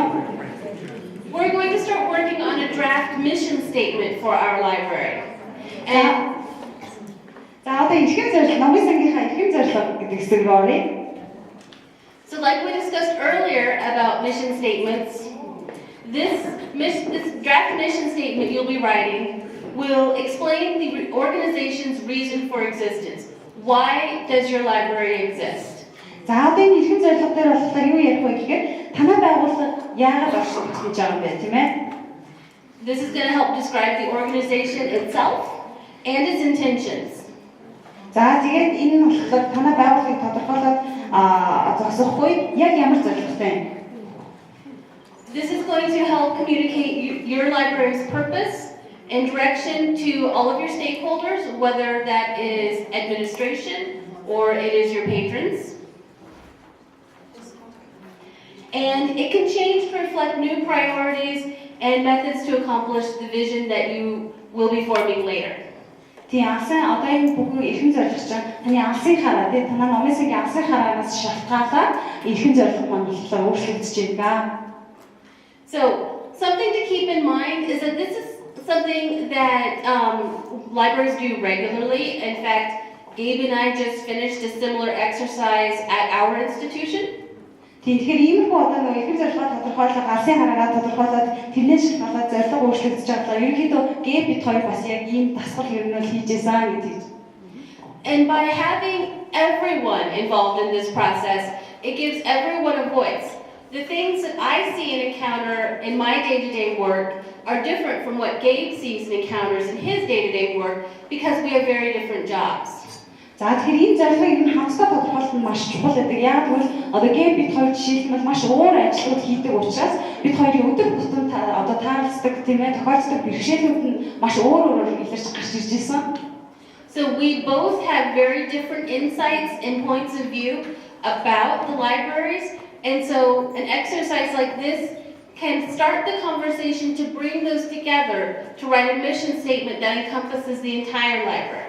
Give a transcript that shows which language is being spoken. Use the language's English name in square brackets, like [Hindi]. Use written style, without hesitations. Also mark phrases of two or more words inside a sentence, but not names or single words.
[English] We're going to start working on a draft mission statement for our library. And [Mongolian] за одоо ихэнх зорилго номын сангийнхаа ихэнх зорилго гэдэг хэсэг рүү оръё. [English] So like we discussed earlier about mission statements, this draft mission statement you'll be writing will explain the organization's reason for existence. Why does your library exist? [Mongolian] За одоо энэ ихэнх зорилго дээр болохоор юу ярих вэ гэхээр танай байгууллага яагаад оршиж гэж байгаа юм бэ, тийм ээ? [English] This is going to help describe the organization itself and its intentions. [Mongolian] За тэгээд энэ нь болохоор танай байгууллагыг тодорхойлоод зогсохгүй яг ямар зорилготой юм? [English] This is going to help communicate your library's purpose and direction to all of your stakeholders, whether that is administration or it is your patrons. And it can change to reflect new priorities and methods to accomplish the vision that you will be forming later. [Mongolian] Тийм алсын одоо энэ бүхэн эрхэм зорилго чинь таны алсын хараа тийм танай номын сангийн алсын хараанаас шалтгаалаад эрхэм зорилго маань болохоор өөрчлөгдөж байна. [English] So something to keep in mind is that this is something that libraries do regularly. In fact, Gabe and I just finished a similar exercise at our institution. [Mongolian] Тэгэхээр иймэрхүү одоо нөгөө эрхэм зорилгоо тодорхойлох, алсын хараагаа тодорхойлоод тэрнээс шалтгаалаад зорилго өөрчлөгдөж байгаа. Ерөнхийдөө Gabe бид хоёр бас яг ийм дасгал хөрнөл хийжсэн гэдэг. [English] And by having everyone involved in this process, it gives everyone a voice. The things that I see and encounter in my day-to-day work are different from what Gabe sees and encounters in his day-to-day work because we have very different jobs. [Mongolian] За тэгэхээр энэ зорилгыг энэ хамтдаа тодорхойлох нь маш чухал гэдэг. Яг тэгвэл одоо Gabe бид хоёр жишээлбэл маш өөр ажлууд хийдэг учраас бид хоёрын өдөр тутам одоо таалцдаг тийм ээ тохиолддог бэрхшээлүүд нь маш өөр илэрч гарч ирж байсан. [English] So we both have very different insights and points of view about the libraries. And so an exercise like this can start the conversation to bring those together to write a mission statement that encompasses the entire library.